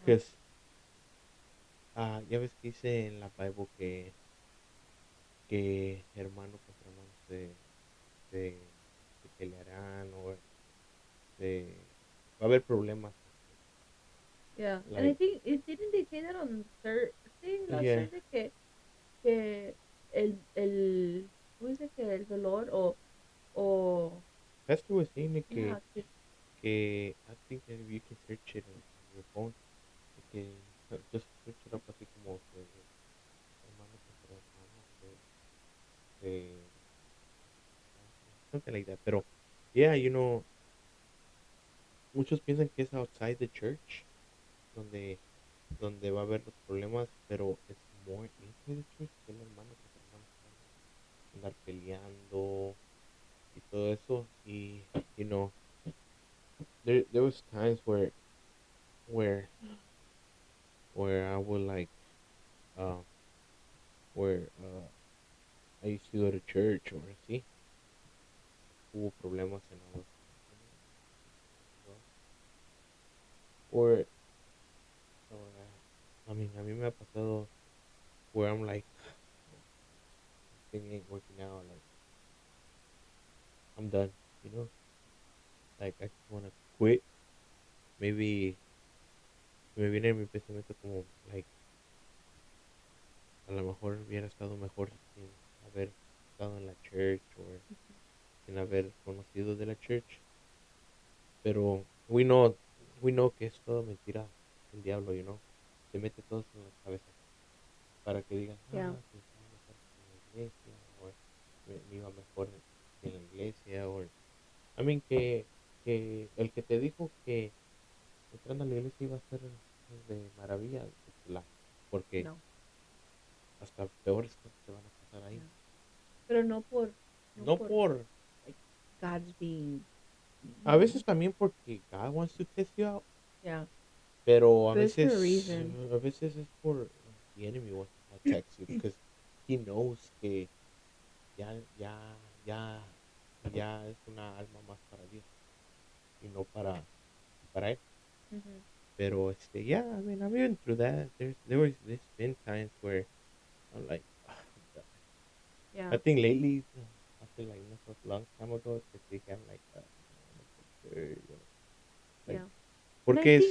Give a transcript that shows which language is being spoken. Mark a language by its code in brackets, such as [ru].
[es] because ya ves que dice en la Bible que hermano contra hermano se, se pelearán o se va a haber problemas, [en] Yeah. And I like think it didn't they say that on Thursday, last yeah, [es] Thursday, que el ¿cómo dice que el dolor o [en] pastor was saying it yeah, que I think that if you can search it on your phone, que just search it up [es] así como que hermano contra hermano se [en] something like that. [es] Pero yeah, muchos piensan que es [en] outside the church [es] donde va a haber los problemas, pero [en] it's more inside the church [es] que el hermano contra hermano se van a andar peleando y todo eso. [en] Y there was times where I would like uh where I used to go to church or así, [es] hubo problemas [en] and I was like, well, or I mean, [es] a mí me ha pasado [en] where I'm like, oh, this thing ain't working out. Like, I'm done, you know? Like, I just want to quit. Maybe, [es] Me viene en mi pensamiento como, like, a lo mejor hubiera estado mejor sin haber estado en la church o sin haber conocido de la church. Pero [en] we know [es] que es todo mentira el diablo, te mete todo eso en las cabezas para que digan, [en] Yeah. [es] me estaba mejor en la iglesia, o me iba mejor en la iglesia, o que el que te dijo que entrando a la iglesia iba a ser de maravilla, es la, porque No. hasta peores cosas te van a pasar ahí. Yeah. Pero no No por por, [en] like God's being a mean. [es] veces también porque [en] God wants to test you out, Yeah. [es] pero [en] But it's for a reason. [es] a veces es por [en] the enemy wants to test you because he knows [es] que ya, ya, ya, ya es una alma más para Dios y no para él. Hmm. [en] Pero yeah, I mean, I've been through that. There's been times where I'm like, "Ah, I'm done." I Yeah. think lately, after like not so long time ago, [es] que te dije, [en] I'm like, no, I wanna go to church. Like, Yeah. And I [es] porque [en] think,